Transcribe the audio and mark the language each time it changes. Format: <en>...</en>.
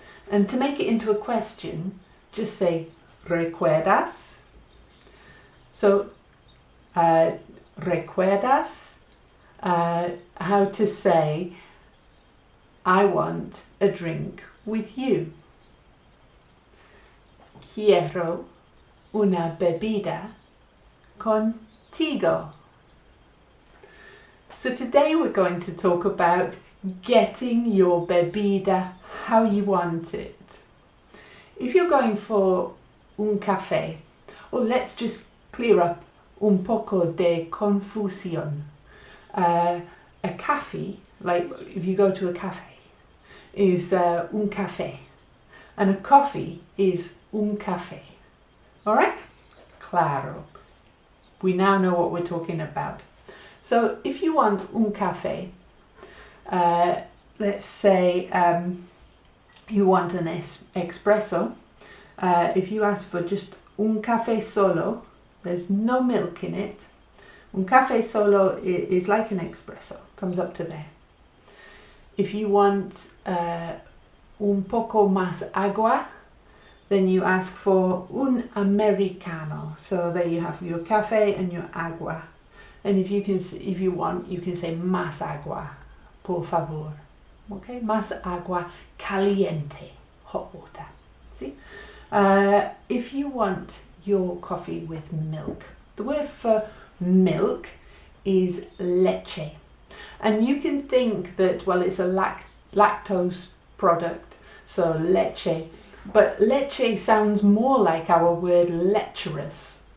<en>And to make it into a question, just say recuerdas. So, recuerdas, how to say, I want a drink with you.</en> <es>Quiero una bebida contigo.</es> <en>So today we're going to talk about getting your bebida how you want it. If you're going for un café, or let's just clear up</en> <es>un poco de confusión.</es> <en>A café, like if you go to a cafe, is un café, and a coffee is un café. All right? Claro. We now know what we're talking about. So if you want un café, let's say you want an espresso. If you ask for just</en> <es>un café solo,</es> <en>there's no milk in it. Un café solo is like an espresso, comes up to there. If you want</en> <es>un poco más agua,</es> <en>then you ask for un americano. So there you have your café and your agua. And if you want, you can say</en> <es>más agua, por favor.</es> <en>Okay,</en> <es>más agua caliente,</es> <en>hot water. See? If you want your coffee with milk, the word for milk is leche. And you can think that, well, it's a lactose product, so leche. But leche sounds more like our word lecherous.</en>